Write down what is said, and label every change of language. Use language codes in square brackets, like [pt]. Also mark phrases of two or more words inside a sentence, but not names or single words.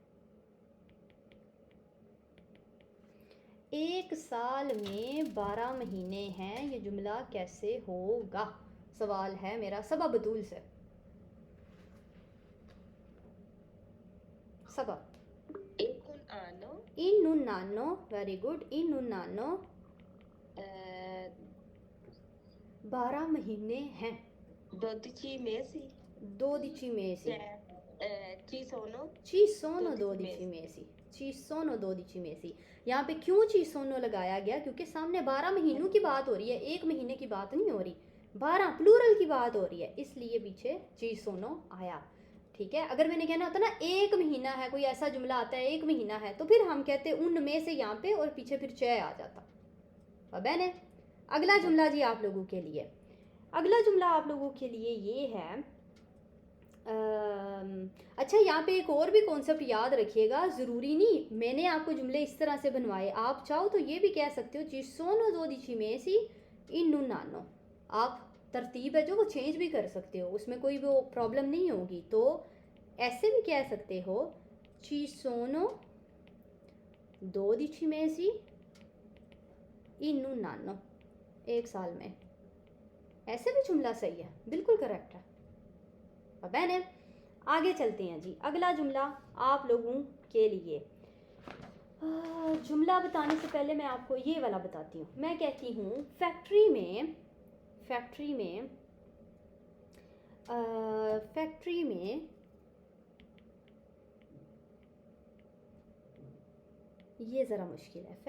[ur] ایک سال میں 12 مہینے ہیں، یہ جملہ کیسے ہوگا، سوال ہے میرا صبا بتول سے. [it] सबा in un anno, [en] very good, [it] in un anno [ur] 12 مہینے ہیں. [it] 12 mesi. 12 mesi. Ci sono ci sono 12 12 mesi, ci sono 12 mesi। [ur] یہاں پہ کیوں [it] ci sono [ur] لگایا گیا، کیونکہ سامنے 12 مہینوں کی بات ہو رہی ہے، ایک مہینے کی بات نہیں ہو رہی، 12 پلورل کی بات ہو رہی ہے، اس لیے پیچھے [it] ci sono [ur] आया। ٹھیک ہے، اگر میں نے کہنا ہوتا نا ایک مہینہ ہے، کوئی ایسا جملہ آتا ہے ایک مہینہ ہے، تو پھر ہم کہتے ان میں سے یہاں پہ اور پیچھے پھر چ آ جاتا. اب ہے نا، اگلا جملہ جی آپ لوگوں کے لیے، اگلا جملہ آپ لوگوں کے لیے یہ ہے اچھا، یہاں پہ ایک اور بھی کانسیپٹ یاد رکھیے گا، ضروری نہیں میں نے آپ کو جملے اس طرح سے بنوائے، آپ چاہو تو یہ بھی کہہ سکتے ہو [it] ci sono 12 mesi in un anno। [ur] آپ ترتیب ہے جو وہ چینج بھی کر سکتے ہو، اس میں کوئی وہ پرابلم نہیں ہوگی. تو ایسے بھی کہہ سکتے ہو [it] ci sono 12 mesi in un anno, [ur] ایک سال میں. ایسے بھی جملہ صحیح ہے، بالکل کریکٹ ہے. اب بہنے آگے چلتے ہیں جی، اگلا جملہ آپ لوگوں کے لیے. جملہ بتانے سے پہلے میں آپ کو یہ والا بتاتی ہوں. میں کہتی ہوں فیکٹری میں یہ ذرا مشکل ہے.